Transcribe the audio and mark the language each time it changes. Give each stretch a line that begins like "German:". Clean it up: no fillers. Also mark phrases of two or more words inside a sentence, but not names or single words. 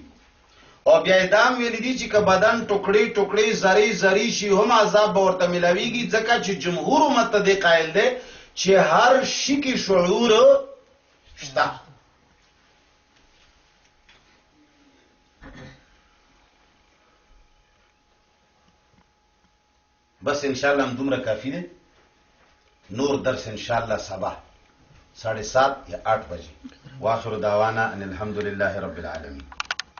Pashto: او بیا دام ویلي دي چې که بدن ټوکړې ټوکړې زری زری شي هم عذاب به ورته ملاویږي، ځکه چې جمهور امت ته دې قایل دی چې هر شي کې شعور شته. بس انشاءاللہ ہم دومره کافی دے. نور درس انشاءاللہ صبح 7:30 یا 8 بجے.
Arabic: واخر دعوانا ان الحمدللہ رب العالمین.